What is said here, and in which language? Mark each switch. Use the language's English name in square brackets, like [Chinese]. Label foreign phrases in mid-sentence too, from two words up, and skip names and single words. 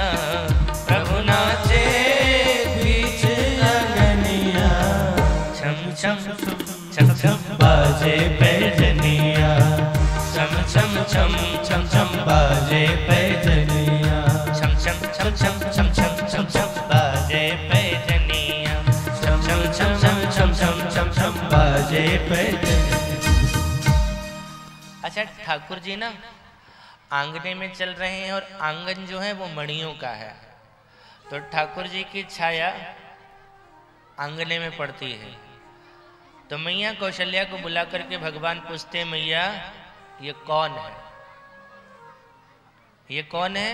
[Hindi] प्रभु नाचे बीच अंगनिया, छम छम छम छम बाजे पैजनिया, छम छम छम छम छम बाजे पैजनिया, छम छम छम छम छम छम छम छम बाजे पैजनिया, छम छम छम छम छम छम छम छम बाजे पैजनिया। अच्छा ठाकुर जी ना आंगने में चल रहे हैं और आंगन जो है वो मणियों का है, तो ठाकुर जी की छाया आंगने में पड़ती है। तो मैया कौशल्या को बुला करके भगवान पूछते, मैया ये कौन है, ये कौन है?